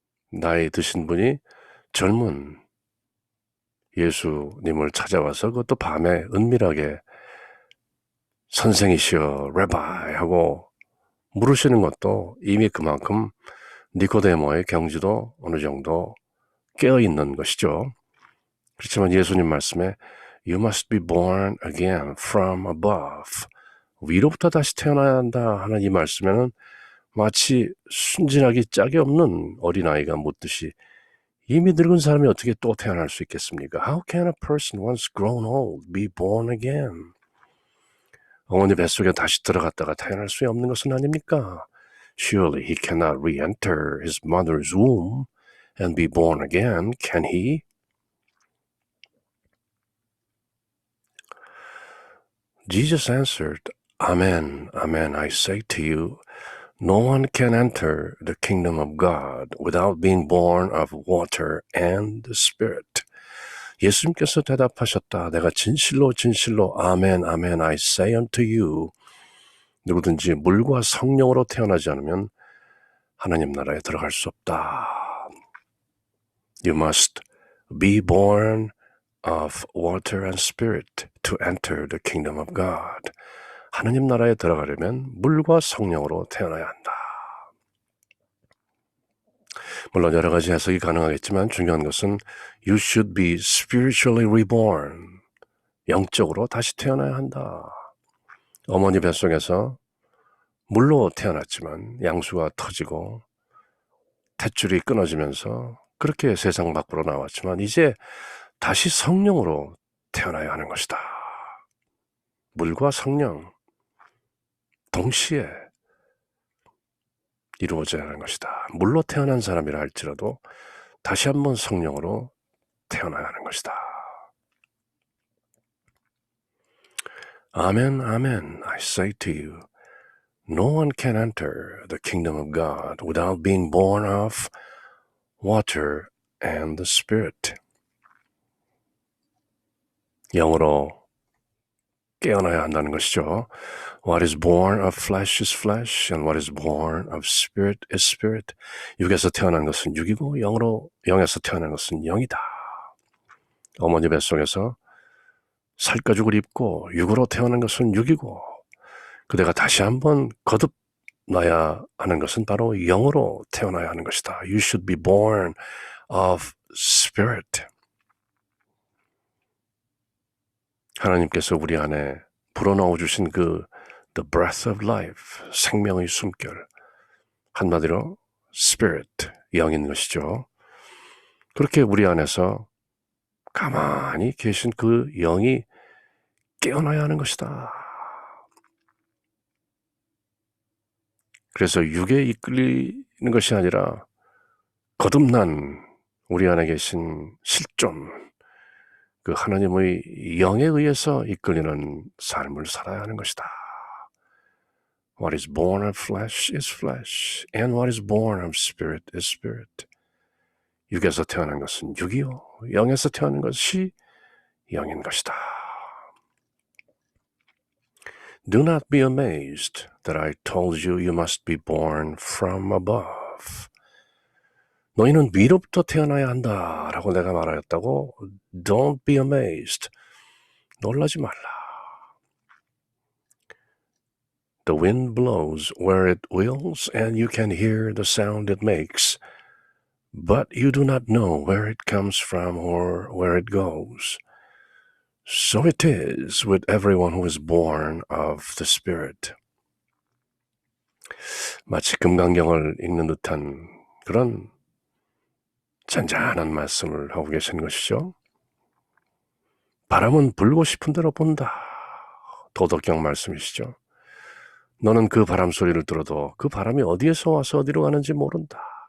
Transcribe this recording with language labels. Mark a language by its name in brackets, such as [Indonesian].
[Korean] 나이 드신 분이 젊은 예수님을 찾아와서 그것도 밤에 은밀하게 선생이시여 레바이 하고 물으시는 것도 이미 그만큼 니고데모의 경지도 어느 정도 깨어있는 것이죠. 그렇지만 예수님 말씀에 [English] You must be born again from above. [Korean] 위로부터 다시 태어나야 한다 하는 이 말씀에는 마치 순진하기 짝이 없는 어린아이가 묻듯이 이미 늙은 사람이 어떻게 또 태어날 수 있겠습니까? [English] How can a person once grown old be born again? [Korean] 어머니 뱃속에 다시 들어갔다가 태어날 수 없는 것은 아닙니까? [English] Surely he cannot re-enter his mother's womb and be born again, can he? Jesus answered, Amen, amen, I say to you, no one can enter the kingdom of God without being born of water and the Spirit. [Korean] 예수님께서 대답하셨다. 내가 진실로 진실로 아멘, 아멘, [English] I say unto you. [Korean] 누구든지 물과 성령으로 태어나지 않으면 하나님 나라에 들어갈 수 없다. [English] You must be born of water and spirit to enter the kingdom of God. [Korean] 하나님 나라에 들어가려면 물과 성령으로 태어나야 한다. 물론 여러 가지 해석이 가능하겠지만 중요한 것은 [English] You should be spiritually reborn. [Korean] 영적으로 다시 태어나야 한다. 어머니 뱃속에서 물로 태어났지만 양수가 터지고 탯줄이 끊어지면서 그렇게 세상 밖으로 나왔지만 이제 다시 성령으로 태어나야 하는 것이다. 물과 성령 동시에 이루어져야 하는 것이다. 물로 태어난 사람이라 할지라도 다시 한번 성령으로 태어나야 하는 것이다. [English] 아멘, 아멘, I say to you, no one can enter the kingdom of God without being born of water and the Spirit. [Korean] 영으로 깨어나야 한다는 것이죠. [English] What is born of flesh is flesh, and what is born of spirit is spirit. [Korean] 육에서 태어난 것은 육이고 영에서 태어난 것은 영이다. 어머니 뱃속에서 살가죽을 입고 육으로 태어난 것은 육이고 그대가 다시 한번 거듭나야 하는 것은 바로 영으로 태어나야 하는 것이다. [English] You should be born of spirit. [Korean] 하나님께서 우리 안에 불어넣어 주신 [English] the breath of life, [Korean] 생명의 숨결, 한마디로 spirit, 영인 것이죠. 그렇게 우리 안에서 가만히 계신 그 영이 깨어나야 하는 것이다. 그래서 육에 이끌리는 것이 아니라 거듭난 우리 안에 계신 실존, 그 하나님의 영에 의해서 이끌리는 삶을 살아야 하는 것이다. [English] What is born of flesh is flesh, and what is born of spirit is spirit. [Korean] 육에서 태어난 것은 육이요, 영에서 태어난 것이 영인 것이다. [English] Do not be amazed that I told you you must be born from above. [Korean] 너희는 위로부터 태어나야 한다 라고 내가 말하였다고. [English] Don't be amazed. [Korean] 놀라지 말라. [English] The wind blows where it wills, and you can hear the sound it makes, but you do not know where it comes from or where it goes. So it is with everyone who is born of the Spirit. [Korean] 마치 금강경을 읽는 듯한 그런 잔잔한 말씀을 하고 계신 것이죠. 바람은 불고 싶은 대로 분다. 도덕경 말씀이시죠. 너는 그 바람 소리를 들어도 그 바람이 어디에서 와서 어디로 가는지 모른다.